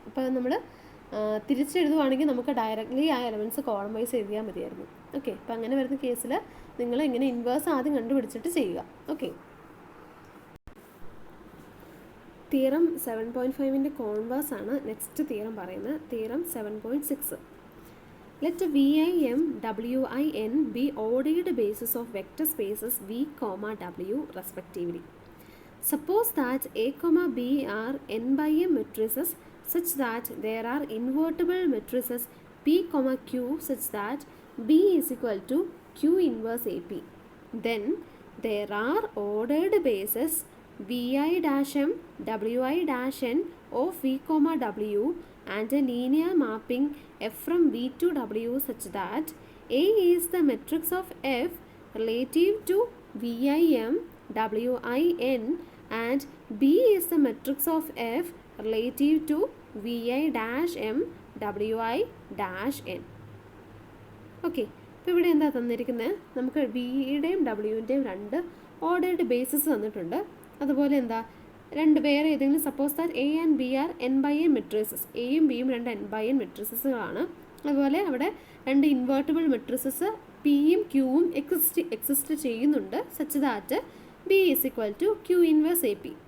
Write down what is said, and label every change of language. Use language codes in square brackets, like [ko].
[ml] അപ്പോൾ നമ്മൾ തിരിച്ചെഴുതുവാണെങ്കിൽ നമുക്ക് ഡയറക്റ്റ്ലി ആ എലമെൻറ്റ്സ് കോളം വൈസ് എഴുതിയാൽ മതിയായിരുന്നു. ഓക്കെ, അപ്പോൾ അങ്ങനെ വരുന്ന കേസിൽ നിങ്ങൾ ഇങ്ങനെ ഇൻവേഴ്സ് ആദ്യം കണ്ടുപിടിച്ചിട്ട് ചെയ്യുക. ഓക്കെ, തിയറം 7.5ൻ്റെ കോൺവേഴ്സ് ആണ് നെക്സ്റ്റ് തിയറം പറയുന്നത്. Theorem 7.6. [en] Let VIM WIN be ordered basis of vector spaces V, W respectively. Suppose that A, B are n by m matrices such that there are invertible matrices P, Q such that B is equal to Q inverse AP. Then there are ordered bases VI dash M, WI dash N of V, W and a linear mapping F from V to W such that A is the matrix of F relative to VIM WIN and B is the matrix of F relative to VI dash M WI dash N. [ml] Okay, ഇപ്പോൾ ഇവിടെ എന്താ തന്നിരിക്കുന്നത്? നമുക്ക് വിയുടെയും ഡബ്ല്യുവിൻ്റെയും 2 ordered basis തന്നിട്ടുണ്ട്. അതുപോലെ എന്താ വേറെ ഏതെങ്കിലും [en] Suppose that A and B are n by n matrices. [ml] എയും ബിയും 2 n by n മെട്രിസസുകളാണ്. അതുപോലെ അവിടെ 2 ഇൻവേർട്ടിബിൾ മെട്രിസസ് പിയും ക്യൂവും എക്സിസ്റ്റ് ചെയ്യുന്നുണ്ട് [en] Such that B is equal to Q inverse A P.